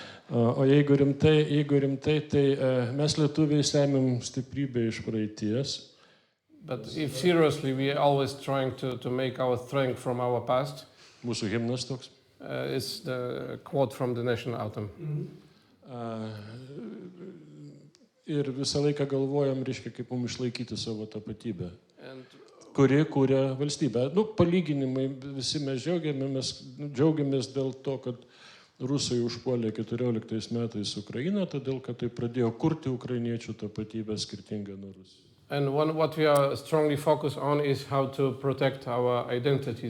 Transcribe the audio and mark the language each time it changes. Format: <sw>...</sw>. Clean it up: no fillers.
<lt>O jeigu rimtai, tai mes lietuviai semim stiprybę iš praeities.</lt> <en>But if seriously, we are always trying to make our strength from our past.</en> <lt>Mūsų himnas toks.</lt> <en>It's the quote from the national anthem.</en> <lt>Ir visą laiką galvojam, reiškia, kaip mums išlaikyti savo tapatybę, kuri kūrė valstybę. Palyginimai, visi mes džiaugiamės dėl to, kad Rusai užpuolė 14 metais Ukrainą, todėl, kad tai pradėjo kurti ukrainiečių tapatybę skirtingą nuo Rusijos.</lt> <en>And what we are strongly focused on is how to protect our identity.</en>